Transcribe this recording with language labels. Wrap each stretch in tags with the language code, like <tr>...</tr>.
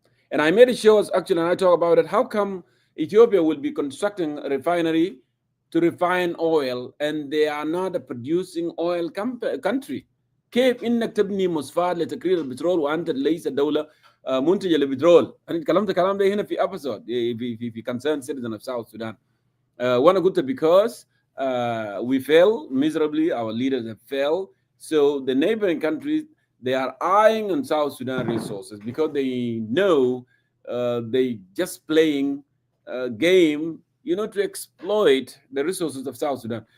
<en>And I made a show actually, and I talk about it. How come Ethiopia will be constructing a refinery to refine oil, and they are not a producing oil country?</en> <ar>كيف انك تبني مصفاة لتكرير البترول وانت ليس دوله منتجه للبترول؟ انا تكلمت الكلام ده هنا في ابيسود في</ar> <en>concern citizen of South Sudan.</en> <ar>وانا قلت</ar> <en>because we fail miserably, our leaders have failed, so the neighboring countries, they are eyeing on South Sudan resources because they know they just playing a game, to exploit the resources of South Sudan.</en>